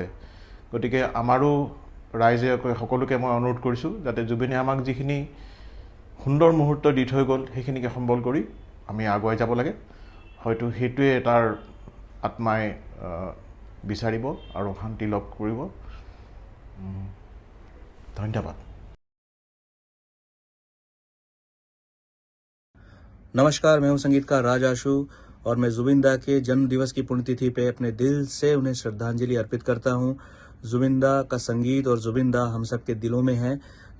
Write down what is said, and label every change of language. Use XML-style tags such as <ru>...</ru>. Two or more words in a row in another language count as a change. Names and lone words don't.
<as>গতিকে আমাৰো ৰাইজে সকলোকে মই অনুৰোধ কৰিছোঁ যাতে জুবিনে আমাক যিখিনি সুন্দৰ মুহূৰ্ত দি থৈ গ'ল সেইখিনিকে সম্বল কৰি আমি আগুৱাই যাব লাগে। হয়তো সেইটোৱে তাৰ আত্মাই বিচাৰিব আৰু শান্তি লাভ কৰিব। ধন্যবাদ।</as> <hi>नमस्कार, मैं हूं संगीतकार राज आशु और मैं जुबिन दा के जन्म दिवस की पुण्यतिथि पे अपने दिल से उन्हें श्रद्धांजलि अर्पित करता हूं। जुबिन दा का संगीत और जुबिन दा हम सब के दिलों में है।</hi>